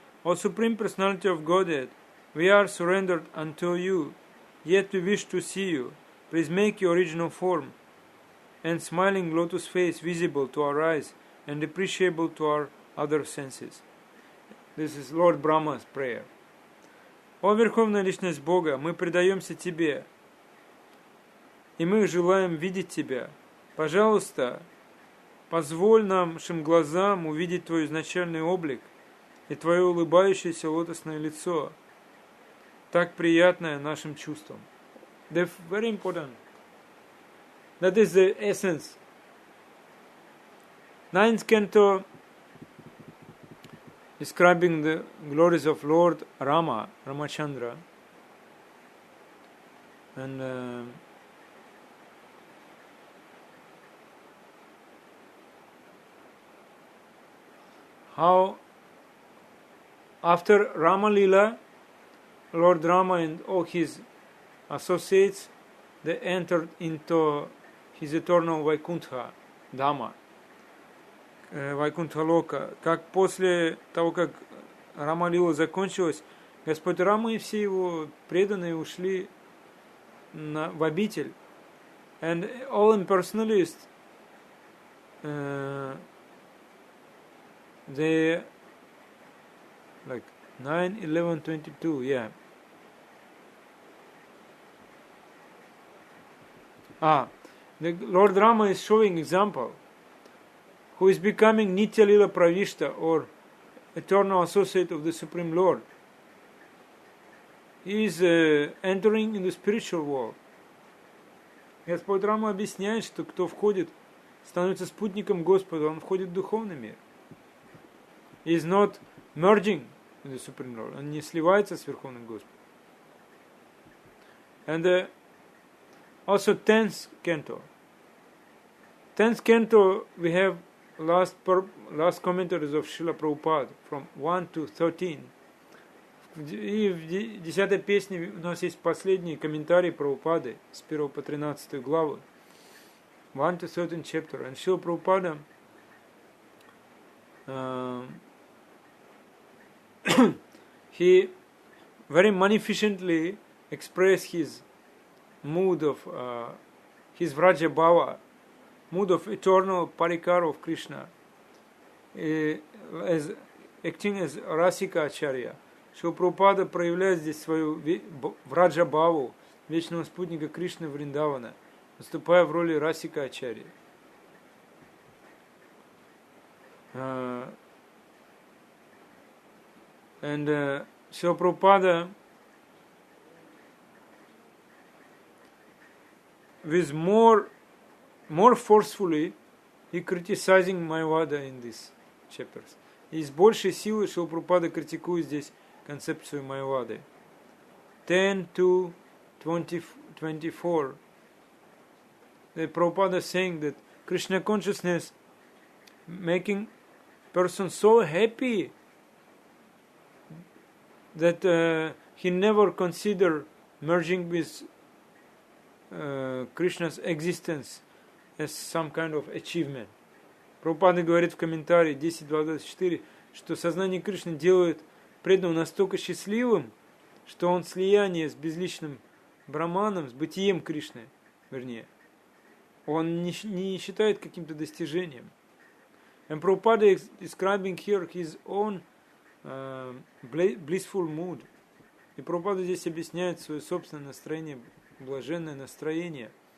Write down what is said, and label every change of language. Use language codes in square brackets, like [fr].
[en] O Supreme Personality of Godhead, we are surrendered unto you, yet we wish to see you. Please make your original form and smiling lotus face visible to our eyes and appreciable to our other senses. This is Lord Brahma's prayer. [ru] О Верховная Личность Бога, мы предаемся Тебе, и мы желаем видеть Тебя. Пожалуйста, позволь нашим глазам увидеть Твой изначальный облик и Твое улыбающееся лотосное лицо, так приятное нашим чувствам. [en] That's very important. That is the essence. 9th canto, describing the glories of Lord Rama, Ramachandra, and how after Rama Lila, Lord Rama and all his associates, they entered into his eternal Vaikuntha Dhamma, Вайкунтха Лока. [ru] Как после того, как Рама Лила закончилась, Господь Рама и все его преданные ушли в обитель. [en] And all impersonalists they like 9:11:22, yeah. The Lord Rama is showing example who is becoming Nitya Lila Pravishta, or eternal associate of the Supreme Lord. He is entering in the spiritual world. [ru] Господь Рама объясняет, что кто входит, становится спутником Господа, он входит в духовный мир. [en] He is not merging in the Supreme Lord. [ru] Он не сливается с Верховным Господом. [en] And also 10th canto. 10th canto, we have last commentaries of Srila Prabhupada from 1 to 13. [ru] И в 10-й песне у нас есть последние комментарии Прабхупады с 1 по 13 главы. [en] 1 to 13 chapter. And Srila Prabhupada he very magnificently expressed his mood of his Vraja Bhava, mood of eternal parikar of Krishna, as acting as Rasika Acharya. [ru] Шрила Прабхупада проявляет здесь свою Враджа Бхаву, вечного спутника Кришны Вриндавана, выступая в роли Расика Ачарьи. [en] And Srila Prabhupada, with more forcefully, he criticizing Mayavada in these chapters. [ru] И с большей силой Шрила Прабхупада критикует здесь концепцию Майявады. [en] 10 to 24. The Prabhupada is saying that Krishna consciousness making person so happy that he never consider merging with Krishna's existence as some kind of achievement. [ru] Прабхупада говорит в комментарии 10.2.24, что сознание Кришны делает преданного настолько счастливым, что он слияние с безличным Браманом, с бытием Кришны, вернее, он не считает каким-то достижением. [en] And Prabhupada is describing here his own blissful mood. [ru] И Прабхупада здесь объясняет свое собственное настроение, блаженное настроение.